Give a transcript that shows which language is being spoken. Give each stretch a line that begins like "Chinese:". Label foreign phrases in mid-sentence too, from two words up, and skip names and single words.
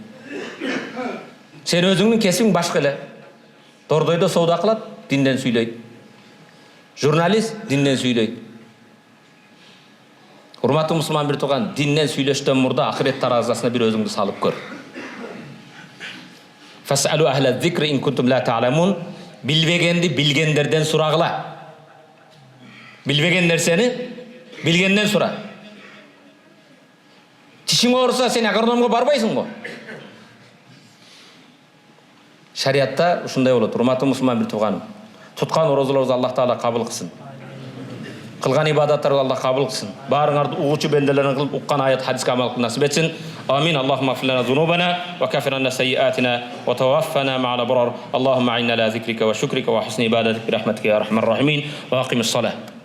Kyrgyz: Сен өзүңдүн кесибиң башка эле. Тордойдо соода кылат, динден сүйлөйт. Журналист динден сүйлөйт. Урматтуу мусулман бир тууган, динден сүйлөштөн мурда ахирет таразасына бир өзүңдү салып көр.
Arabic: فاسألوا أهل الذكر إن كنتم لا تعلمون.
Kyrgyz: Билбегенди билгендерден сурагыла. Билбеген нерсени билгенден сура. Тишиң ооруса сен агрономго барбайсың го. Шариатта ушундай болот. Урматтуу мусулман бир тууганым. Туткан орозолорубузду Аллах Таала кабыл кылсын. Кылган ибадаттарды Аллах кабыл кылсын. Баарыңарды угучу бенделерин кылып уккан аят хадиске амал кылып насип этсин.
Arabic: آمين. اللهم اغفر لنا ذنوبنا وكفر عنا سيئاتنا وتوفنا مع الأبرار. اللهم أعنا على ذكرك وشكرك وحسن عبادتك برحمتك يا أرحم الراحمين وأقم الصلاة.